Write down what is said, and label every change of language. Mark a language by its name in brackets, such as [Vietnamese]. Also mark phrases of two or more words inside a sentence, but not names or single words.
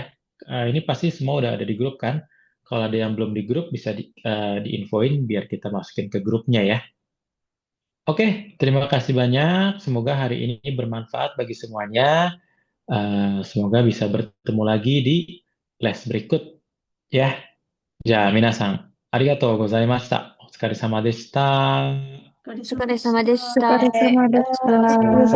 [Indonesian] Ini pasti semua udah ada di grup kan? Kalau ada yang belum di grup bisa diinfoin biar kita masukin ke grupnya ya. Oke, terima kasih banyak. Semoga hari ini bermanfaat bagi semuanya. Semoga bisa bertemu lagi di les berikut ya. [Japanese] じゃあ皆さん、ありがとうございました。お疲れ様でした。お疲れお疲れ様でし様でした。お疲れ様でした。